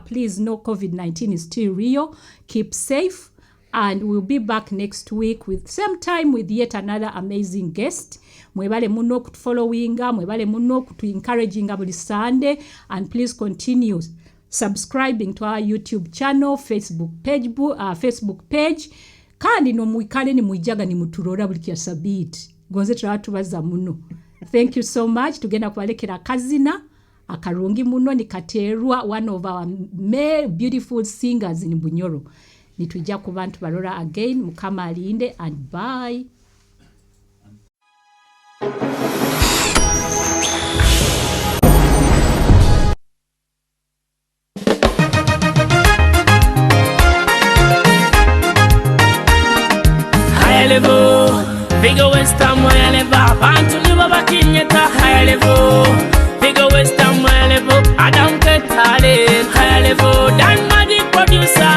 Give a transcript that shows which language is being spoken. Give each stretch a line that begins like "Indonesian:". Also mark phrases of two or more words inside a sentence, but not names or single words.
English: Please know COVID-19 is still real. Keep safe. And we'll be back next week with same time with yet another amazing guest.
Nyoro: Mwebale muno kutufollowinga, mwebale muno kutu-encouraginga buli Sunday,
English: and please continue subscribing to our YouTube channel, Facebook page.
Nyoro: Kandi no mwikale ni mwijaga ni muturora buli kya sabiti. Gonze turatubaza muno.
English: Thank you so much.
Nyoro: Tugenda kubalekera kazina akarungi muno ni Katerwa,
English: one of our male beautiful singers in Bunyoro.
Nyoro: Nitujja ku bantu balora again. Mukama alinde,
English: and bye. High level, Vigo Western high level,
Nyoro: Bantu nibo bakinyeta
English: high level, Vigo Western high level, Adam Ketale high level, Dan Madi producer.